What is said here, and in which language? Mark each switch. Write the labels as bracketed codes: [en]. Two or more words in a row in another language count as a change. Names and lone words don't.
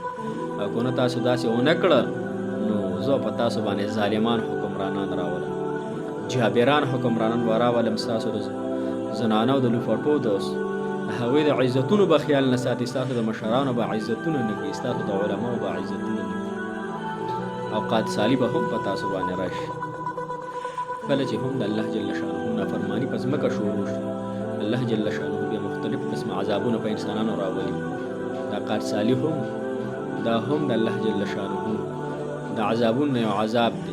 [ps] او که نه تاسو داسې ونه کړه، نو زه په تاسو باندې ظالمان حکمرانان راولم، جابران حکمرانان به راولم، ستاسو د زنانو د لوفټو د هغوی د عزتونو به خیال نه ساتي، ستاسو د مشرانو به عزتونه نه کوي، ستاسو د علماو به عزتونه نه کوي. اوقات سالی به هم په تاسو باندې راشي. کله چې هم د الله جل شانه نافرماني په ځمکه شروع شي، الله جل شانه بیا مختلف قسم عذابونه په انسانانو راولي. دا قات سالی هم دا هم د الله جل شانه د عذابونو یو عذاب دی.